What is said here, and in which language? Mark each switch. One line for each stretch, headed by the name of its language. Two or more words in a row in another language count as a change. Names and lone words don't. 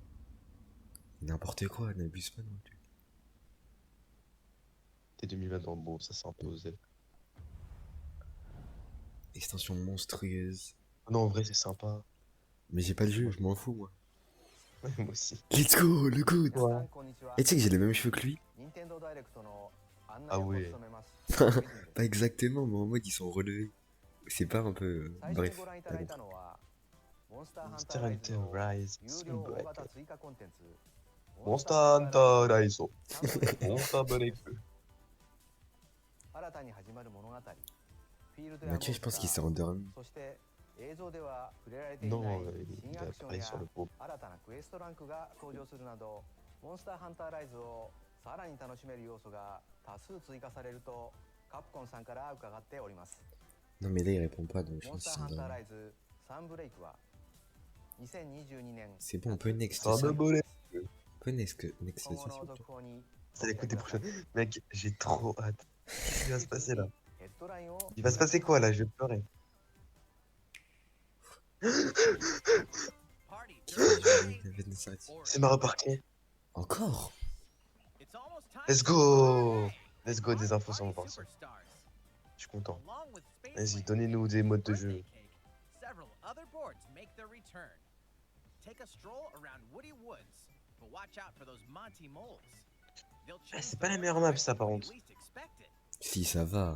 French: N'importe quoi, n'abuse pas non plus. T'es 2020, bon, ça s'est imposé. Extension monstrueuse. Non, en vrai, c'est sympa. Mais j'ai pas le jeu, je m'en fous moi. Ouais, moi aussi.
English: Let's go,
French: le good. Ouais. Et tu sais que j'ai les mêmes cheveux que lui? Ah ouais. Pas exactement, mais en mode ils sont relevés. C'est pas un peu... bref, t'as compris. Monster Hunter Rise. Monster Hunter Rise. Monster Break. Mathieu, je pense qu'il s'est endormi. Non, il a parlé sur le groupe.
Japanese: モンスターハンターライズをさらに楽しめる要素が多数追加されるとカプコンさんから伺っております。
French: Non mais là il répond pas donc je
Japanese: モン
French: pense
Japanese: ス
French: qu'il
Japanese: ター
French: s'est
Japanese: ハンター
French: endormi.
Japanese: ライズサンブレイクは2022年
French: C'est bon, on peut next Ça ça. me bolait. On peut next ça
Japanese: 今
French: s'il
Japanese: 後
French: vous
Japanese: の
French: plaît.
Japanese: 続報に
French: Ça l'écoute des prochaines. Mec, j'ai trop hâte. Qu'est-ce qui va se passer là?
Japanese: ヘッドラインを
French: Il va se passer quoi là? Je vais pleurer. C'est Mario Parquet. Encore?
English: Let's go! Let's go,
French: des infos sur mon parti. Je suis content. Vas-y, donnez-nous des modes de jeu. Ah, c'est pas la meilleure map ça par contre. Si ça va.